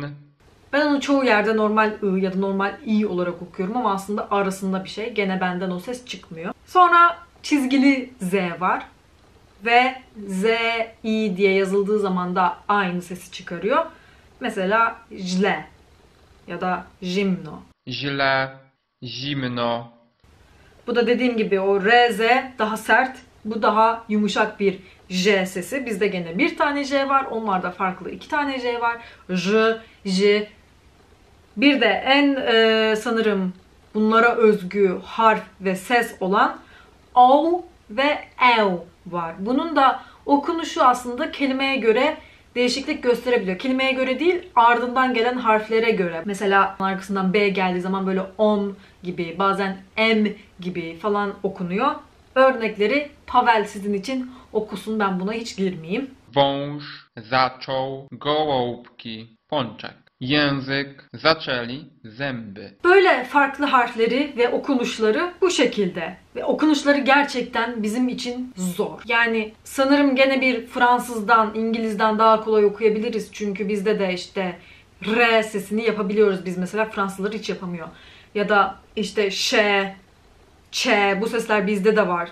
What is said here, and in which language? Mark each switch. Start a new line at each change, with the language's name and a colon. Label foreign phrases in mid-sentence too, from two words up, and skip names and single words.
Turkish: Ben onu çoğu yerde normal I ya da normal I olarak okuyorum ama aslında arasında bir şey. Gene benden o ses çıkmıyor. Sonra çizgili Z var. Ve Z, I diye yazıldığı zaman da aynı sesi çıkarıyor. Mesela źle ya da zimno.
Polish: Źle. Zimno.
Turkish: Bu da dediğim gibi o RZ daha sert. Bu daha yumuşak bir J sesi. Bizde gene bir tane J var. Onlarda farklı iki tane J var. J, J. Bir de en sanırım bunlara özgü harf ve ses olan O ve Ev var. Bunun da okunuşu aslında kelimeye göre değişiklik gösterebiliyor. Kelimeye göre değil, ardından gelen harflere göre. Mesela arkasından B geldiği zaman böyle om gibi, bazen M gibi falan okunuyor. Örnekleri Pavel sizin için okusun, ben buna hiç girmeyeyim.
Polish: Wąż. Zaczął. Gołąbki. Pączek. Język. Zaczęli. Zęby.
Turkish: Böyle farklı harfleri ve okunuşları bu şekilde. Ve okunuşları gerçekten bizim için zor. Yani sanırım gene bir Fransızdan, İngilizden daha kolay okuyabiliriz. Çünkü bizde de işte R sesini yapabiliyoruz. Biz mesela Fransızlar hiç yapamıyor. Ya da işte Ş, Ç, bu sesler bizde de var.